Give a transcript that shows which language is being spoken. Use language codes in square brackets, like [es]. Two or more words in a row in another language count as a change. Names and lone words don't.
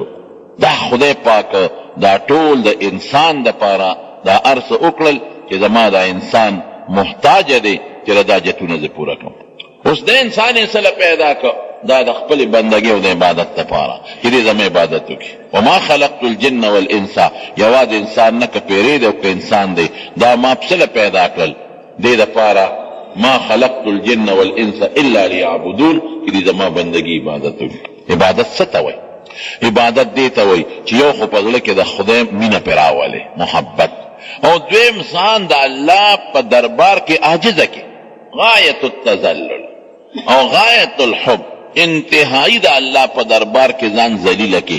[ps] دا خدای پاک دا ټول د انسان دپاره دا هر څه وکړل چې زما دا انسان محتاج دی چې له دا حاجتونه زه پوره کړم. اوس د انسان یې څه پیدا کړ؟ دا د خپلې بندګۍ او د عبادت دپاره چې دې زما عبادت وکړي. [ar] وما خلقت الجن والانس، [ps] یوازې انسان نه که پیری دی او که انسان دی، دا ما پسله پیدا کړل دې دپاره [ar] ما خلقت الجن والانس الا ليعبدون، [ps] چې دې زما بندګي عبادت وکړي. عبادت څه ته وایي؟ عبادت دې ته وایي چې یو خو په زړه کې د خدای مینه پرې راولې، محبت، او دویم ځان د الله په دربار کې عاجزه کې، [ar] غایت التذلل او غایت الحب، [ps] انتهایی د الله په دربار کې ځان ذلیله کې.